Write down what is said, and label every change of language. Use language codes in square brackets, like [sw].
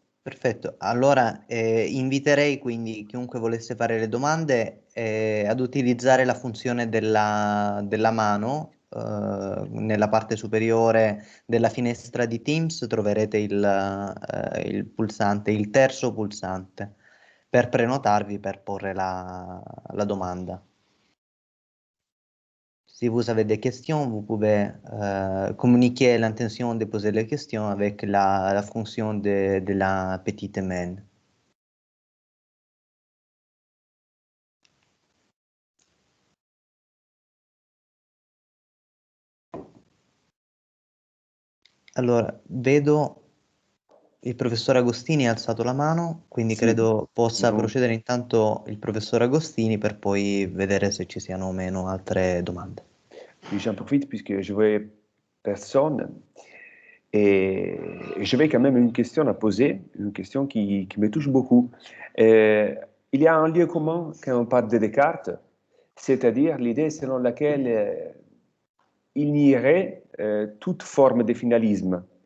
[it] Perfetto, allora inviterei quindi chiunque volesse fare le domande ad utilizzare la funzione della mano. Nella parte superiore della finestra di Teams troverete il pulsante, il terzo pulsante, per prenotarvi per porre la domanda. [fr] Si vous avez des questions, vous pouvez communiquer l'intention de poser les questions avec la fonction de la petite main. [it] Allora, vedo il professor Agostini ha alzato la mano, quindi sì, credo possa procedere intanto il professor Agostini per poi vedere se ci siano o meno altre domande. [fr] J'en profite puisque je vois personne et j'avais quand même une question à poser, une question qui me touche beaucoup. Il y a un lieu commun quand on parle de Descartes, c'est-à-dire l'idée selon laquelle il nierait toute forme de finalisme.